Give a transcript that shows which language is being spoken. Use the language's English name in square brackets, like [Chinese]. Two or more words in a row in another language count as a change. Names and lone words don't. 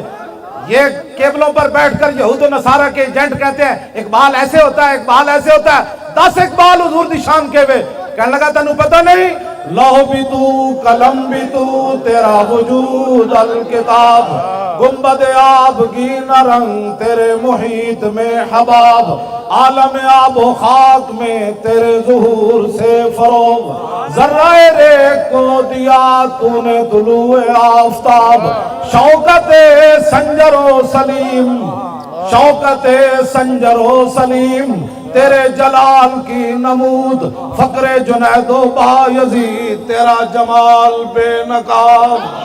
[Urdu] یہ کیبلوں پر بیٹھ کر یہود و نصارہ کے ایجنٹ کہتے ہیں اقبال ایسے ہوتا ہے، اقبال ایسے ہوتا ہے، 10 [Punjabi] اقبال حضور دی شان کے وے کہنے لگا تنو پتہ نہیں، [Urdu] لوح بھی تو قلم بھی تو تیرا وجود الکتاب، گنبد آبگینہ رنگ تیرے محیط میں حباب، عالم آب و خاک میں تیرے ظہور سے فروغ، ذرہ ریگ کو دیا تو نے طلوع آفتاب، شوکت سنجر و سلیم، شوکت سنجر و سلیم تیرے جلال کی نمود، فقر جنید و بایزید تیرا جمال بے نقاب۔